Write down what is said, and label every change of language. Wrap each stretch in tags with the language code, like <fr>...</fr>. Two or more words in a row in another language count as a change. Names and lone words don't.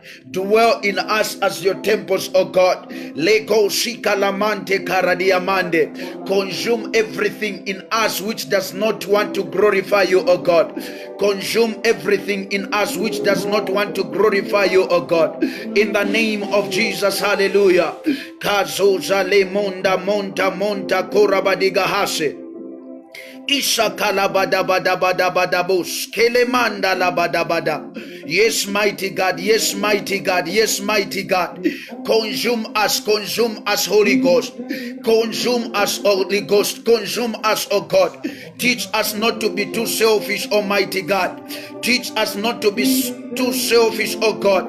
<en>Dwell in us as your temples, oh God. Lego shikalamante karadiamande. Consume everything in us which does not want to glorify you, oh God. Consume everything in us which does not want to glorify you, oh God. In the name of Jesus, hallelujah. Kazoza le monda monta monta korabadiga hase. Isha kalabada bada bada bada bus. Kelemanda la bada bada. Yes, mighty God. Yes, mighty God. Yes, mighty God. Consume us, Holy Ghost. Consume us, Holy Ghost. Consume us, oh God. Teach us not to be too selfish, Almighty God. Teach us not to be too selfish, oh God.</en>